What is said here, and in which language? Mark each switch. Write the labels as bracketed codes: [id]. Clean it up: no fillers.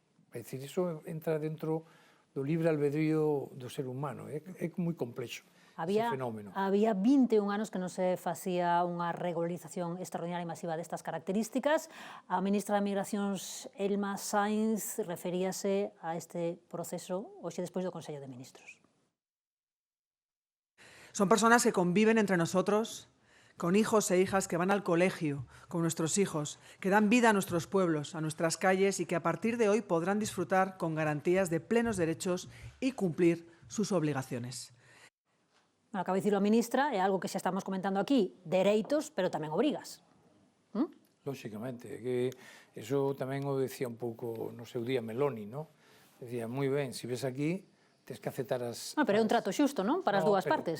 [gl] É dicir, iso entra dentro do libre albedrío do ser humano, é moi complexo. Había 21 anos que non se facía unha regularización extraordinaria e masiva destas características. A ministra de Migracións, Elma Sainz, referíase a este proceso hoxe despois do Consello de Ministros. [es] Son personas que conviven entre nosotros, con hijos e hijas que van al colegio, con nuestros hijos, que dan vida a nuestros pueblos, a nuestras calles y que a partir de hoy podrán disfrutar con garantías de plenos derechos y cumplir sus obligaciones. [gl] Acaba de dicir a ministra, é algo que xa estamos comentando aquí, dereitos, pero tamén obrigas. Lóxicamente, que eso tamén o decía un pouco no seu día Meloni, ¿no? Decía, moi ben, se ves aquí, tens que aceptar as... Pero é un trato xusto, non? Para as dúas partes.